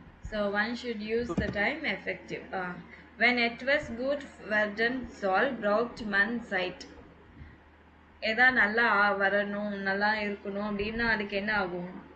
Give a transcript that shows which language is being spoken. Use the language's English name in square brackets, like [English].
[English] So one should use the time effective. [German] When etwas gut werden soll, braucht man Zeit. [Tamil] எதா நல்லா வரணும், நல்லா இருக்கணும் அப்படின்னா அதுக்கு என்ன ஆகும்?